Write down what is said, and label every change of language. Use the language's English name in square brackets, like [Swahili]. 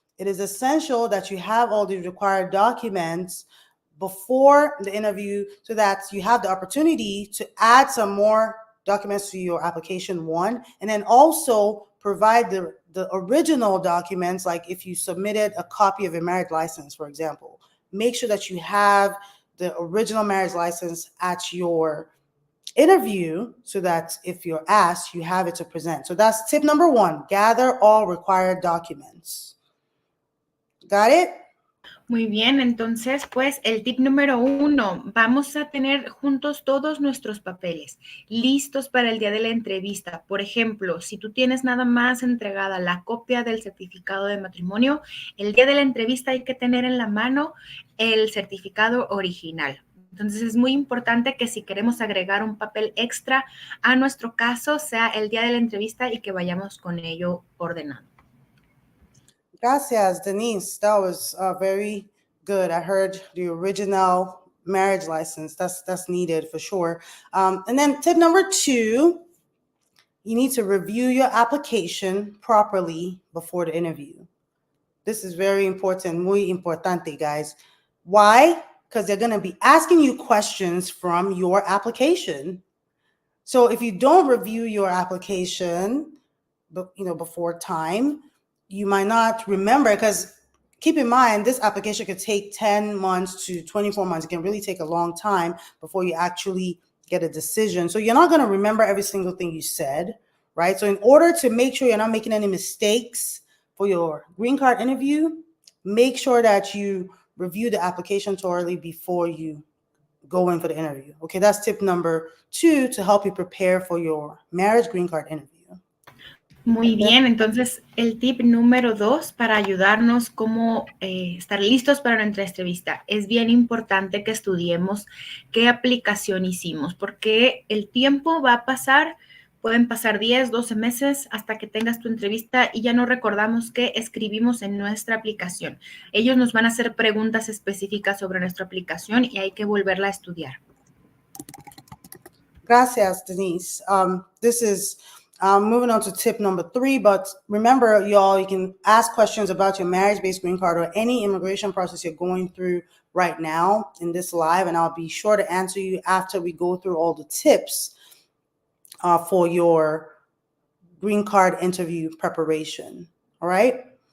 [English] It is essential that you have all the required documents before the interview so that you have the opportunity to add some more documents to your application, one, and then also provide the original documents, like if you submitted a copy of your marriage license, for example. Make sure that you have the original marriage license at your interview so that if you're asked, you have it to present. So that's tip number 1, gather all required documents. Got it? [Spanish] Muy bien, entonces, pues el tip número 1, vamos a tener juntos todos nuestros papeles listos para el día de la entrevista. Por ejemplo, si tú tienes nada más entregada la copia del certificado de matrimonio, el día de la entrevista hay que tener en la mano el certificado original. Entonces es muy importante que si queremos agregar un papel extra a nuestro caso, sea el día de la entrevista y que vayamos con ello ordenado. Gracias, [English] Denise. That was very good. I heard the original marriage license. That's needed for sure. And then tip number 2, you need to review your application properly before the interview. This is very important, [Spanish] muy importante, [English] guys. Why? Because they're going to be asking you questions from your application. So if you don't review your application, before time, you might not remember, because keep in mind, this application could take 10 months to 24 months. It can really take a long time before you actually get a decision. So you're not going to remember every single thing you said, right? So in order to make sure you're not making any mistakes for your green card interview, make sure that you review the application thoroughly before you go in for the interview. Okay, that's tip number 2 to help you prepare for your marriage green card interview. [Spanish] Muy bien, entonces el tip número 2 para ayudarnos cómo estar listos para nuestra entrevista. Es bien importante que estudiemos qué aplicación hicimos, porque el tiempo va a pasar, pueden pasar 10, 12 meses hasta que tengas tu entrevista y ya no recordamos qué escribimos en nuestra aplicación. Ellos nos van a hacer preguntas específicas sobre nuestra aplicación y hay que volverla a estudiar. Gracias, Denise. [English] This is moving on to tip number 3, but remember, y'all, you can ask questions about your marriage-based green card or any immigration process you're going through right now in this live, and I'll be sure to answer you after we go through all the tips for your green card interview preparation. All right.